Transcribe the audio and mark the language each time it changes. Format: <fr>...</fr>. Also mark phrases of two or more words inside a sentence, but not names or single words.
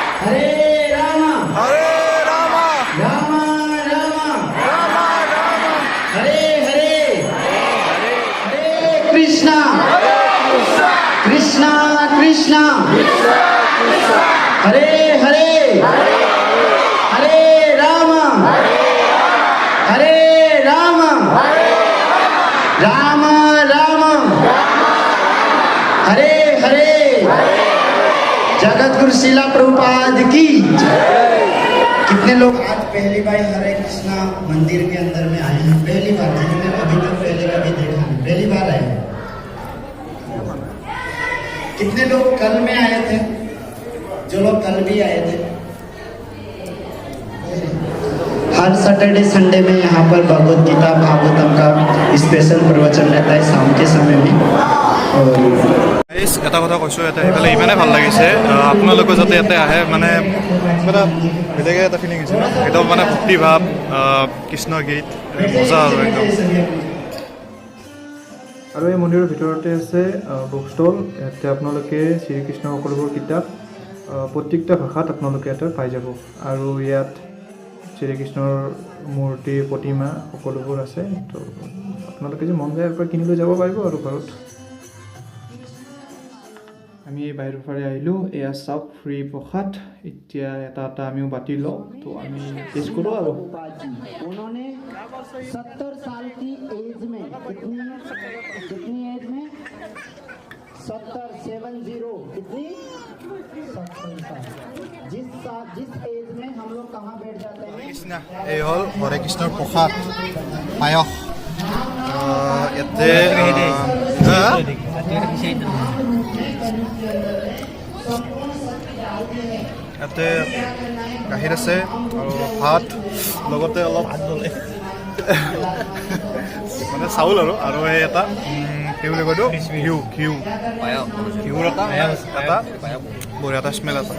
<sa>रामा रामा हरे हरे हरे कृष्णा कृष्णा कृष्णा हरे हरे हरे रामा राम राम हरे हरे।</sa> <hi>जगत गुरु शिला प्रभुपाद की कितने लोग आज पहली बार हरे कृष्णा मंदिर के अंदर में आए हैं? पहली बार, जिन्होंने अभी तक पहले कभी देखा नहीं, पहली बार आए हैं। कितने लोग कल में आए थे? जो लोग कल भी आए थे। हर</hi> <en>Saturday Sunday</en> <hi>में यहाँ पर भगवत गीता भागवतम का स्पेशल प्रवचन रहता है शाम के समय में। और</hi> <as>এটা কথা কৈছোঁ, এটা সেইফালে ইমানে ভাল লাগিছে। আপোনালোকে যাতে ইয়াতে আহে মানে কিবা বেলেগে এটা ফিলিং হৈছে ন, একদম মানে ভক্তিভাৱ, কৃষ্ণ গীত, মজা আৰু একদম। আৰু এই মন্দিৰৰ ভিতৰতে আছে</as> <en>book stall.</en> <as>ইয়াতে আপোনালোকে শ্ৰীকৃষ্ণৰ সকলোবোৰ কিতাপ প্ৰত্যেকটা ভাষাত আপোনালোকে ইয়াতে পাই যাব। আৰু ইয়াত শ্ৰীকৃষ্ণৰ মূৰ্তি প্ৰতিমা সকলোবোৰ আছে। তো আপোনালোকে যে মন যায় ইয়াৰ পৰা কিনি লৈ যাব পাৰিব আৰু ঘৰত। আমি বাহিৰৰ ফালে আহিলোঁ। এয়া চাওক ফ্ৰী প্ৰসাদ। এতিয়া এটা এটা আমিও বাতি লওঁ, তো আমি টেষ্ট কৰোঁ আৰু।</as> <hi>उन्होंने 70 साल की एज में कितनी एज में 70 कितनी 70 साल। जिस एज में हम लोग कहाँ बैठ जाते हैं?</hi> <as>এই হ'ল হৰে কৃষ্ণৰ প্ৰসাদ পায়স। ইয়াতে ইয়াতে গাখীৰ আছে আৰু ভাত, লগতে অলপ মানে চাউল আৰু এই এটা কি বুলি কয়তো ঘিউ ঘিউৰ এটা বঢ়িয়া এটা স্মেল আছে।</as>